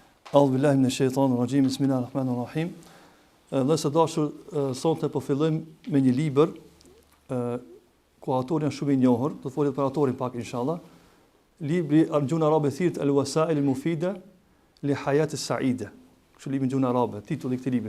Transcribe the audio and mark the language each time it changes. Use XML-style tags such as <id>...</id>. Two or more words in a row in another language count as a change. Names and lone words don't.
<ar>أعوذ بالله من الشيطان الرجيم بسم الله الرحمن الرحيم.</ar> <sq>Dhe së dashur, sonte po fillojmë me një libër ku autori është shumë i njohur, do të folet për autorin pak inshallah. Libri në gjuhën arabe thirrët Al-Wasail al-Mufida li Hayat as-Sa'ida. Kështu libri në gjuhën arabe, titulli i këtij libri.</sq>